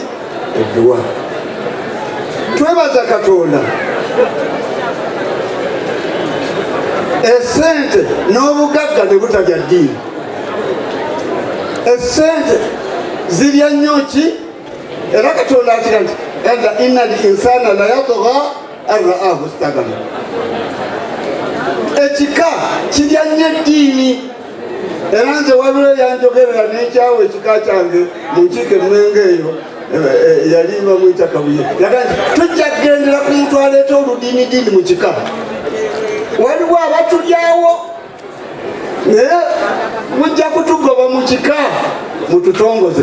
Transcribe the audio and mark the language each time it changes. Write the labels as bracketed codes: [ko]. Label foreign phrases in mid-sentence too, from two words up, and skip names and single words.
[lg] Edduwa. Twebaza Katonda. Essente n'obugagga ne butalya ddiini. Essente zirya nnyo ki? Era Katonda akira nti [ar] إن الإنسان ليطغى أن رآه استغنى. [lg] Ekika kirya nnyo eddiini. Era nze wabula yanjogerera n'ekyawo ekika kyange mu nkiiko Emmengo eyo yali bamuyita Kabuye. Yaga nti tujja kugendera ku muntu aleeta oludiinidiini mu kika. Waliwo abatulyawo naye mujja kutugoba mu kika mututongoze.